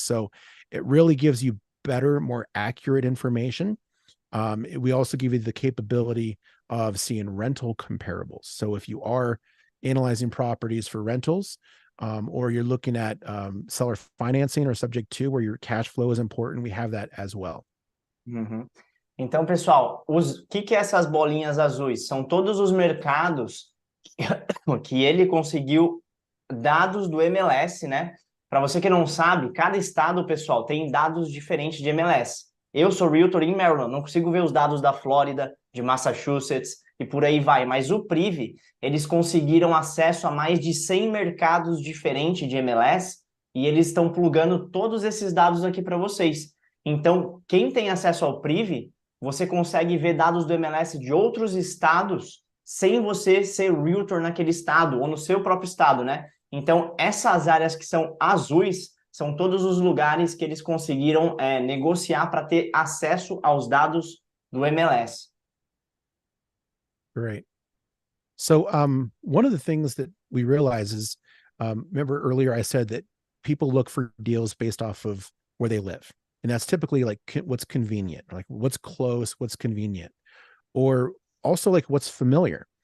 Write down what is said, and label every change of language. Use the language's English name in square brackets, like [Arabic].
[English] So it really gives you better, more accurate information. We also give you the capability of seeing rental comparables. So if you are analyzing properties for rentals, or you're looking at seller financing or subject to where your cash flow is important, we have that as well. [Portuguese] Então, pessoal, o que é essas bolinhas azuis? São todos os mercados que ele conseguiu dados do MLS, né? Para você que não sabe, cada estado, pessoal, tem dados diferentes de MLS. Eu sou realtor em Maryland, não consigo ver os dados da Flórida, de Massachusetts e por aí vai. Mas o Privy, eles conseguiram acesso a mais de 100 mercados diferentes de MLS e eles estão plugando todos esses dados aqui para vocês. Então, quem tem acesso ao Privy, você consegue ver dados do MLS de outros estados sem você ser realtor naquele estado ou no seu próprio estado, né? Então, essas áreas que são azuis são todos os lugares que eles conseguiram negociar para ter acesso aos dados do MLS. [English] Great. So one of the things that we realize is, remember earlier I said that people look for deals based off of where they live. And that's typically like what's convenient, like what's close, what's convenient, or also like what's familiar.